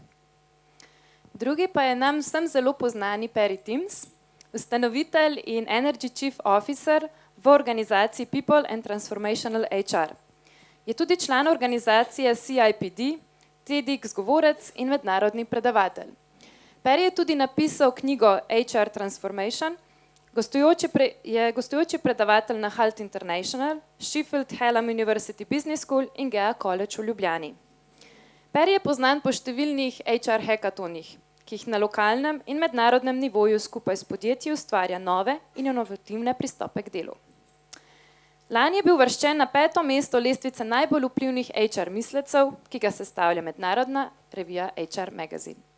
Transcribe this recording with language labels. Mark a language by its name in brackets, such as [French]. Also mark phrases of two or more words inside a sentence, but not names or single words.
[Slovenian] Drugi pa je nam vsem zelo poznani Timms, ustanovitelj in [English] Energy Chief Officer [Slovenian] v organizaciji People and Transformational HR. Je tudi član organizacije CIPD, TEDx govorec in mednarodni predavatelj. Perry je tudi napisal knjigo HR Transformation, je gostujoči predavatelj na Halt International, Sheffield Hallam University Business School in GEA College v Ljubljani. Perry je poznan po številnih HR hackatonih, ki jih na lokalnem in mednarodnem nivoju skupaj s podjetji ustvarja nove in inovativne pristope k delu. Lani je bil uvrščen na 5. mesto lestvice najbolj vplivnih HR mislecev, ki ga sestavlja mednarodna revija HR Magazine.